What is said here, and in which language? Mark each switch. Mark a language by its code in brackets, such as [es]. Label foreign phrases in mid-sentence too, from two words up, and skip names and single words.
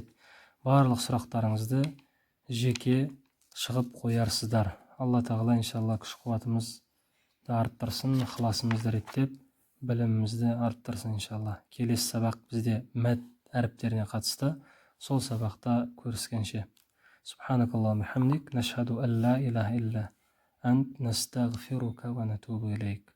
[kk] Барлық сұрақтарыңызды жеке шығып қоярсыздар. Алла тағала иншалла күш қуатымызды арттырсын, ықыласымызды реттеп, білімімізді арттырсын иншалла. Келесі сабақ бізде мәд әріптеріне қатысты. Сол сабақта көріскенше. [ar] سبحانك اللهم حمدك، نشهد أن لا إله إلا أنت، نستغفرك ونتوب إليك.